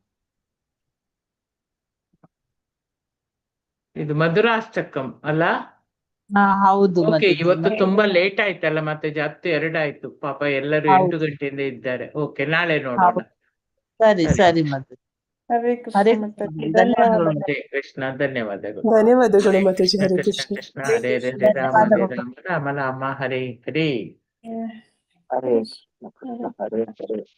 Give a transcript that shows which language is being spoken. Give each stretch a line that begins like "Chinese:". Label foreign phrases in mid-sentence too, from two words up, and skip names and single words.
Kannada: ಇದು ಮಧುರಾಷ್ಟಕಂ ಅಲ್ಲ? ಹೌದು. ಓಕೆ, ಇವತ್ತು ತುಂಬಾ ಲೇಟ್ ಆಯ್ತಲ್ಲ ಮತ್ತೆ, 10:02 ಆಯ್ತು. ಪಾಪ ಎಲ್ಲರೂ 8 ಗಂಟೆಯಿಂದ ಇದ್ದಾರೆ. ಓಕೆ, ನಾಳೆ ನೋಡೋಣ. ಸರಿ ಸರಿ. ಮತ್ತೆ ಹರೇ ಹರೇ ಕೃಷ್ಣ ಮಾತಾಜಿ, ಧನ್ಯವಾದಗಳು. ಹರೇ ಕೃಷ್ಣ, ಧನ್ಯವಾದಗಳು. ಧನ್ಯವಾದಗಳು ಮಾತಾಜಿ. ಹರೇ ಕೃಷ್ಣ ಕೃಷ್ಣ. ಕೃಷ್ಣ, ಹರೇ ಹರೇ ರಾಮ ಹರೇ ರಾಮ ರಾಮ ರಾಮ ಹರೇ ಹರೇ. ಹರೇ ಕೃಷ್ಣ ಹರೇ ಹರೇ.